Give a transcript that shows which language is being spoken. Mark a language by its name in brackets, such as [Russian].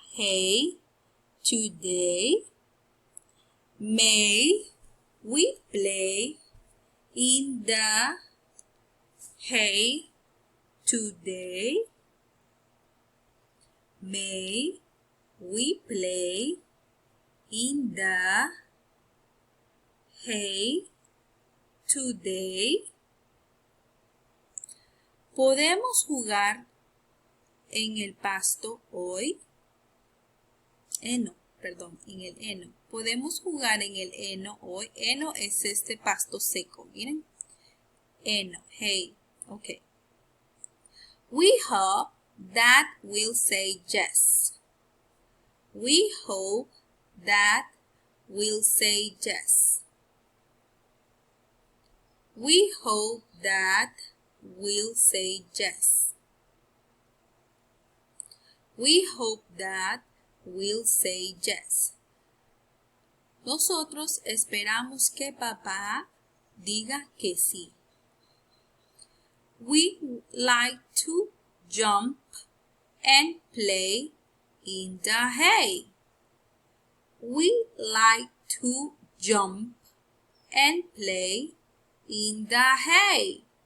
[English] Hey, today. May we play in the hay today? May we play in the hay today? [Spanish] ¿Podemos jugar en el pasto hoy? En el heno. ¿Podemos jugar en el heno hoy? Heno es este pasto seco, miren. Heno, hay, ok. [English] We hope that we'll say yes. We hope that we'll say yes. We hope that we'll say yes. We hope that we'll say yes. [Spanish] Nosotros esperamos que papá diga que sí. [English] We like to jump and play in the hay. We like to jump and play in the hay.